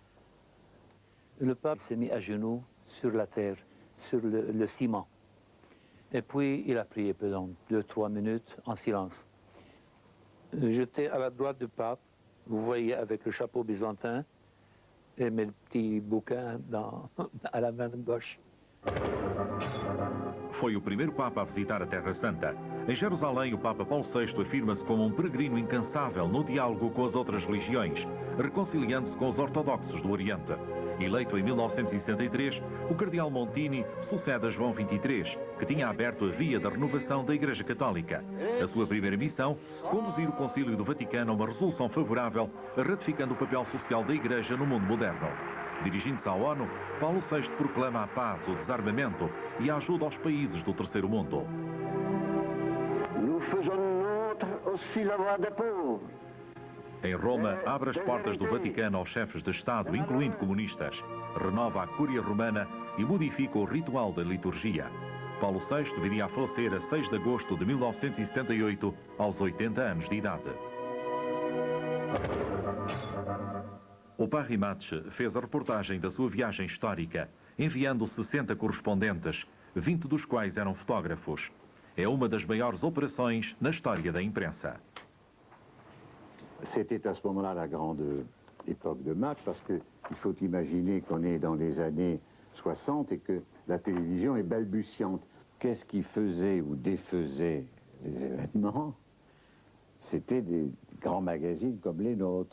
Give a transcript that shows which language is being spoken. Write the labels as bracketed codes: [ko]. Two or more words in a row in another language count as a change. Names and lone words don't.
[fr] Le pape s'est mis à genoux sur la terre, sur le ciment. Et puis, il a prié pendant 2-3 minutes en silence. J'étais à la droite du pape, vous voyez, avec le chapeau byzantin et mes petits bouquins à la main gauche. [pt] Foi o primeiro Papa a visitar a Terra Santa. Em Jerusalém, o Papa Paulo VI afirma-se como um peregrino incansável no diálogo com as outras religiões, reconciliando-se com os ortodoxos do Oriente. Eleito em 1963, o cardeal Montini sucede a João XXIII, que tinha aberto a via da renovação da Igreja Católica. A sua primeira missão, conduzir o Concílio do Vaticano a uma resolução favorável, ratificando o papel social da Igreja no mundo moderno. Dirigindo-se à ONU, Paulo VI proclama a paz, o desarmamento e a ajuda aos países do terceiro mundo. [fr] Nous faisons nôtre aussi la voix des pauvres. [pt] Em Roma, abre as portas do Vaticano aos chefes de Estado, incluindo comunistas. Renova a Cúria Romana e modifica o ritual da liturgia. Paulo VI viria a falecer a 6 de agosto de 1978, aos 80 anos de idade. O Paris Match fez a reportagem da sua viagem histórica, enviando 60 correspondentes, 20 dos quais eram fotógrafos. É uma das maiores operações na história da imprensa. [fr] C'était à ce moment-là la grande époque de Match, parce qu'il faut imaginer qu'on est dans les années 60 et que la télévision est balbutiante. Qu'est-ce qui faisait ou défaisait les événements? C'était des grands magazines comme les nôtres.